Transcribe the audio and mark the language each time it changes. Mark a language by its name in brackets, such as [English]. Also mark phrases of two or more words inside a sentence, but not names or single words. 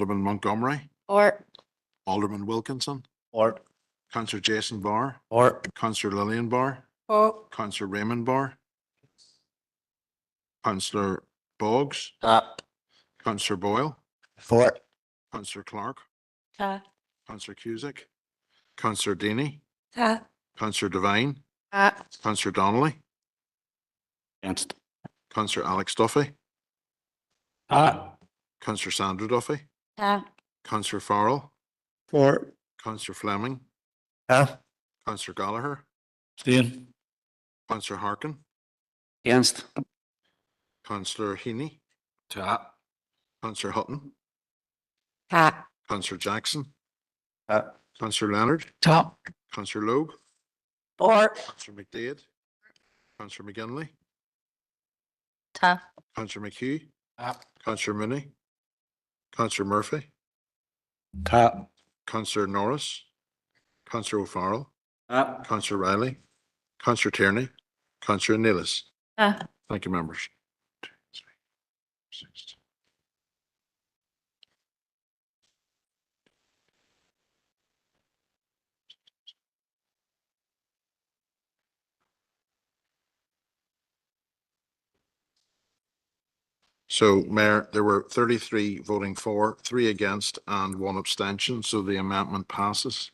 [English] Alderman Montgomery. or Alderman Wilkinson. Or Councillor Jason Barr, Or. Councillor Lillian Barr, Or. Councillor Raymond Barr, Councillor Boggs, Councillor Boyle, For. Councillor Clark, Ta. Councillor Cusick, Councillor Deany, Ta. Councillor Devine, Councillor Donnelly, Against. Councillor Alex Duffy, Ta. Councillor Sandra Duffy, Ta. Councillor Farrell, For. Councillor Fleming, Councillor Gallagher, Abstain. Councillor Harkin, Against. Councillor Heaney, Ta. Councillor Hutton, Ta. Councillor Jackson, Uh, Councillor Leonard, Ta. Councillor Logue, Or. Councillor McDade, Councillor McGinley, Ta. Councillor McHugh, Councillor Mooney, Councillor Murphy, Ta. Councillor Norris, Councillor O'Farrell, Councillor Riley, Councillor Tierney, Councillor Neelis. Ta. Thank you, members. 2, 3, 6. So, Mayor, there were 33 voting for, 3 against and 1 abstention, so the amendment passes.